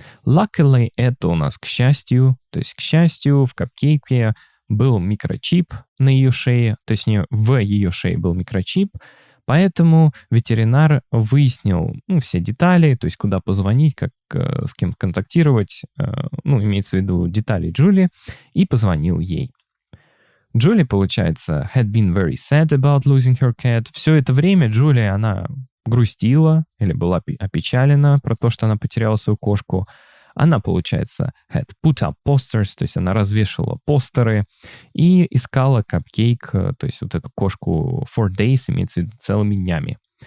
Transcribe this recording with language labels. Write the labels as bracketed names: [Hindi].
[Russian] Luckily, это у нас к счастью, то есть к счастью, в капкейке был микрочип на ее шее, то есть в ее шее был микрочип, поэтому ветеринар выяснил все детали, то есть куда позвонить, как с кем контактировать, имеется в виду детали Джули, и позвонил ей. [English] Джули, [Russian] получается, [English] had been very sad about losing her cat. [Russian] Все это время Джули, она грустила или была опечалена про то, что она потеряла свою кошку. Она, получается, [English] had put up posters, [Russian] то есть она развешивала постеры и искала капкейк, то есть вот эту кошку [English] for days, [Russian] имеется в виду целыми днями.